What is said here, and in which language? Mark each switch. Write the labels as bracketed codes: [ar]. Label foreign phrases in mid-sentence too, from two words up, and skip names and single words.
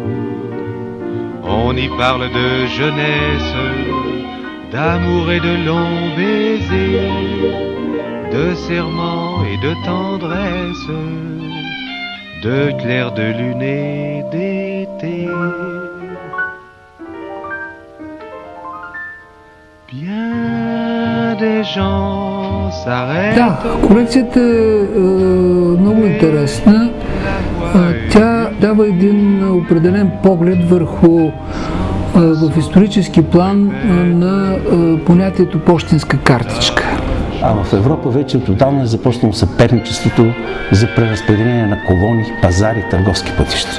[fr] On y parle de jeunesse, d'amour et de longs baisers, de serments et de tendresse, de clairs de lune et d'été. Bien des gens s'arrêtent. [bg] Да, колекцията е много интересна. Тя дава един определен поглед върху в исторически план на понятието пощенска картичка. А в Европа вече отдавна е започнало съперничеството за преразпределение на колони, пазари, търговски пътища.